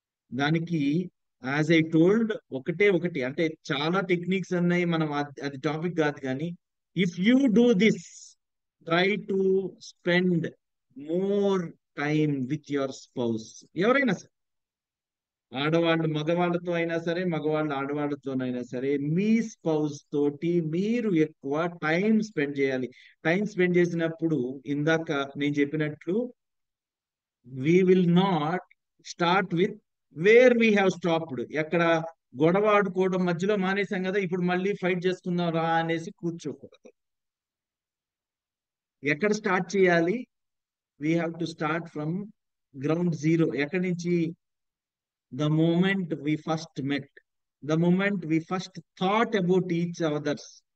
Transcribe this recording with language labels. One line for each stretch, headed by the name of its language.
Telugu: దానికి
English: as I told
Telugu: ఒకటే ఒకటి, అంటే చాలా టెక్నిక్స్ ఉన్నాయి, మనం అది టాపిక్ కాదు కానీ,
English: If you do this, try to spend more time with your spouse.
Telugu: ఎవరైనా సరే, ఆడవాళ్ళు మగవాళ్ళతో అయినా సరే, మగవాళ్ళు ఆడవాళ్ళతోనైనా సరే, మీ స్పౌస్ తోటి మీరు ఎక్కువ టైం స్పెండ్ చేయాలి. టైం స్పెండ్ చేసినప్పుడు ఇందాక నేను చెప్పినట్లు,
English: we will not start with where we have stopped.
Telugu: ఎక్కడ గొడవ ఆడుకోవడం మధ్యలో మానేసాం కదా, ఇప్పుడు మళ్ళీ ఫైట్ చేసుకుందాం రా అనేసి కూర్చోకూడదు. ఎక్కడ స్టార్ట్ చేయాలి?
English: We have to start from ground zero.
Telugu: ఎక్కడి నుంచి?
English: The moment we first met, the moment we first thought about each others.